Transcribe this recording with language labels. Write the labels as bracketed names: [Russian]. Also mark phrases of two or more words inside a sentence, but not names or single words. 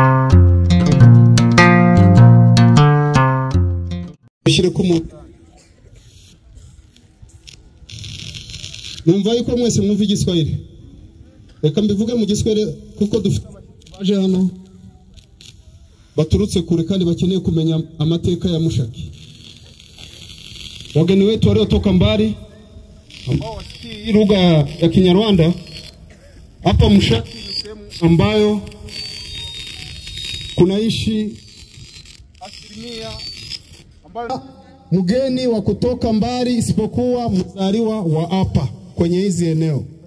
[Kinyarwanda] Numva yuko mwese mwumva igiswahili. Reka mbivuge mu giswahili kuko dufite baje hano baturutse kure kandi bakeneye kumenya amateka ya Mushaki. [Swahili] wageni wetu waliotoka mbali ambao wasikii lugha ya Kinyarwanda. Hapa Mushaki ni sehemu ambayo kunaishi asilimia ambayo mgeni wa kutoka mbali isipokuwa mzaliwa wa hapa kwenye hizi eneo.